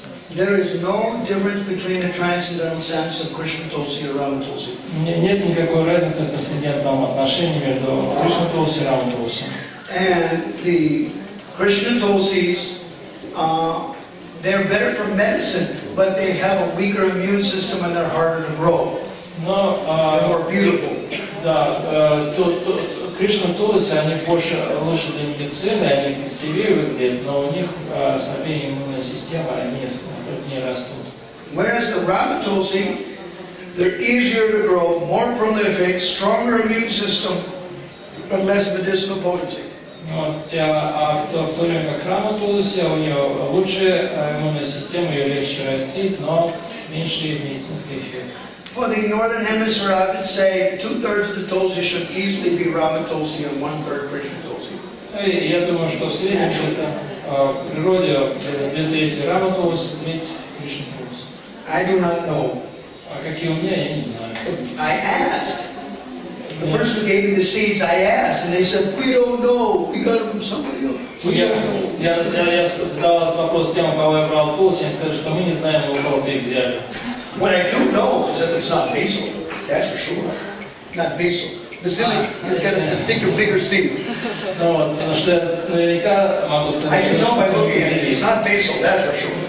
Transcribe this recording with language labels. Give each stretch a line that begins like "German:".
English: There is no difference between the transcendental sense of Krishna Tulsi or Rama Tulsi.
Russian: Нет никакой разницы в трансцендентном отношении между Кришна Тулси и Рама Тулси.
English: And the Krishna Tulsis, they're better for medicine, but they have a weaker immune system and they're harder to grow.
Russian: Но
English: They're more beautiful.
Russian: да, Кришна Тулси, они лучше для медицины, они красивее выглядят, но у них слабее иммунная система, они не растут.
English: Whereas the Rama Tulsi, they're easier to grow, more prolific, stronger immune system, but less medicinal potency.
Russian: В то время как Рама Тулси, у нее лучше иммунная система, ее легче растить, но меньше медицинский эффект.
English: For the northern hemisphere, I would say 2/3 of the Tulsi should easily be Rama Tulsi and 1/3 Krishna Tulsi.
Russian: Я думаю, что в среднем в природе 2/3 Рама Тулси, 1/3 Кришна Тулси.
English: I do not know.
Russian: А какие у меня, я не знаю.
English: I asked. The person who gave me the seeds, I asked, and they said, we don't know. We got them from somebody else. We don't know.
Russian: Я задал этот вопрос тем, у кого я брал Тулси, они сказали, что мы не знаем, у кого ты их взяли.
English: What I do know is that it's not basil. That's for sure. Not basil. Basilic has got a thicker, bigger seed.
Russian: Ну вот, потому что я наверняка могу
English: I
Russian: сказать,
English: can tell by looking at it.
Russian: что
English: It's not basil, that's for sure.